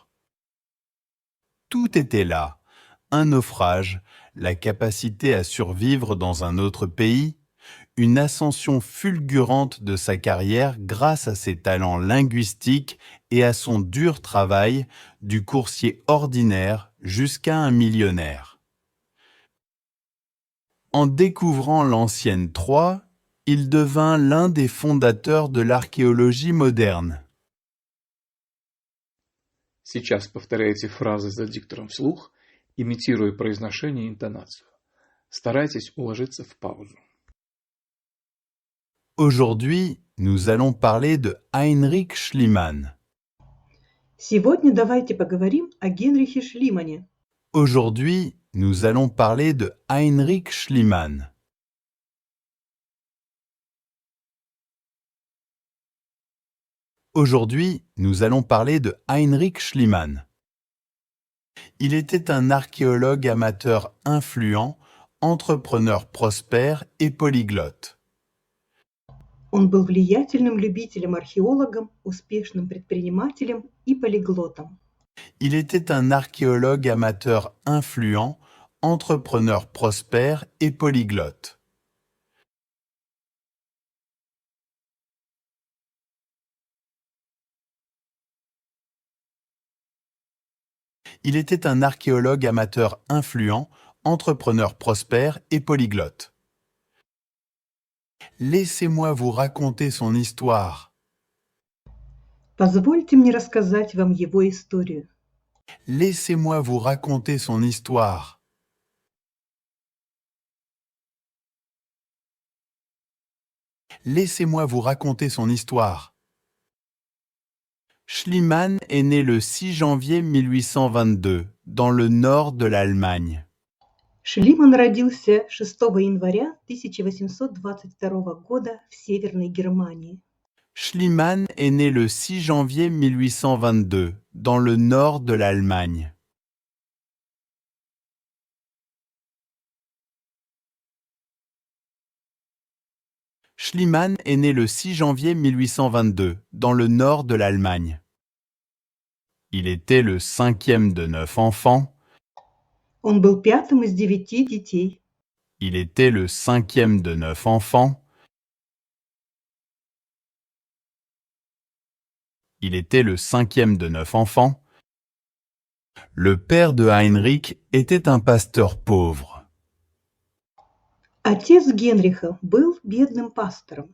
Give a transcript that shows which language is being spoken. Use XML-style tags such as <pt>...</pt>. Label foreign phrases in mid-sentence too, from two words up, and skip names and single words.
<fr>Tout était là, un naufrage, la capacité à survivre dans un autre pays, une ascension fulgurante de sa carrière grâce à ses talents linguistiques et à son dur travail, du coursier ordinaire jusqu'à un millionnaire. En découvrant l'ancienne Troie, il devint l'un des fondateurs de l'archéologie moderne.</fr> <ru>Сейчас повторяйте фразы за диктором вслух, имитируя произношение и интонацию. Старайтесь уложиться в паузу.</ru> <fr>Aujourd'hui, nous allons parler de Heinrich Schliemann.</fr> <ru>Сегодня давайте поговорим о Генрихе Шлимане.</ru> <fr>Aujourd'hui, nous allons parler de Heinrich Schliemann. Aujourd'hui, nous allons parler de Heinrich Schliemann. Il était un archéologue amateur influent, entrepreneur prospère et polyglotte.</fr> <ru>Он был влиятельным любителем-археологом, успешным предпринимателем и полиглотом.</ru> <fr>Il était un archéologue amateur influent, entrepreneur prospère et polyglotte. Il était un archéologue amateur influent, entrepreneur prospère et polyglotte. Laissez-moi vous raconter son histoire.</fr> <ru>Позвольте мне рассказать вам его историю.</ru> <fr>Laissez-moi vous raconter son histoire. Laissez-moi vous raconter son histoire. Schliemann est né le 6 janvier 1822 dans le nord de l'Allemagne.</fr> <ru>Шлиман родился 6 января 1822 года в Северной Германии.</ru> <fr>Schliemann est né le 6 janvier 1822 dans le nord de l'Allemagne. Schliemann est né le 6 janvier 1822 dans le nord de l'Allemagne. Il était le 5e de 9 enfants.</fr> <ru>Он был пятым из 9 детей.</ru> <fr>Il était le 5e de 9 enfants. Il était le 5e de 9 enfants. Le père de Heinrich était un pasteur pauvre.</fr> <ru>Отец Генриха был бедным пастором.</ru>